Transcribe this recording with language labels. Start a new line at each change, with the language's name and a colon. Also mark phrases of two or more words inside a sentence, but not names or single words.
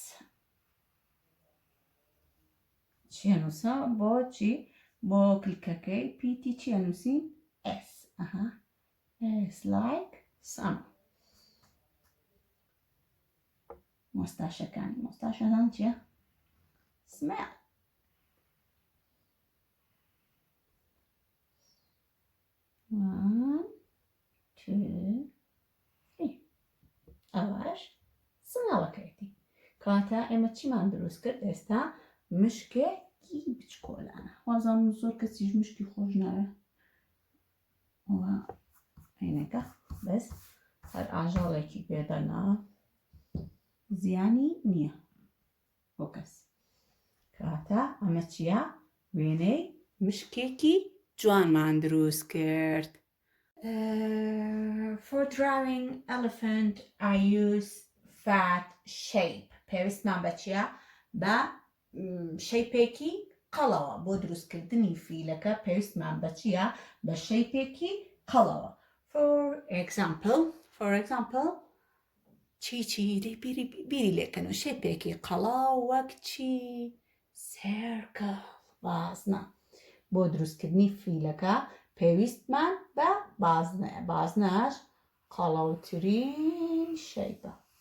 Central Kurdish: چی نووسە؟ بۆ چی؟ بۆ کلکەکەی پیتی چی نووسین؟
English: S. S like sun.
Central Kurdish: مۆستاشەکانی. مۆستاشەکان چیە؟
English: smell. One, two, three.
Central Kurdish: ئەوەش سماڵەکەیەتی. کاتە ئێمە چیمان دروست کرد ئێستا؟ مشکێکی بچکۆلانە. وازانم زۆر کەسیش مشکی خۆش ناوێ. وە عینەکە بەس هەر ئاژەڵێکی پێدەنا زیانی نییە بۆ کەس. کاتە ئەمە چیە؟ وێنەی مشکێکی جوانمان دروست کرد.
English: For drawing elephant, I use fat shape.
Central Kurdish: پێویستمان بە چیە؟ بە شەیپێکی قەڵەوە. بۆ دروستکردنی فیلەکە پێویستمان بە چیە؟ بە شەیپێکی قەڵەوە.
English: For example,
Central Kurdish: چی بیری لێکەنەوە شەیپێکی قەڵاو وەک چی؟ circle. بازنە. بۆ دروستکردنی فیلەکە پێویستمان بە بازنەیە. بازنەش قەڵەوترین شەیپە.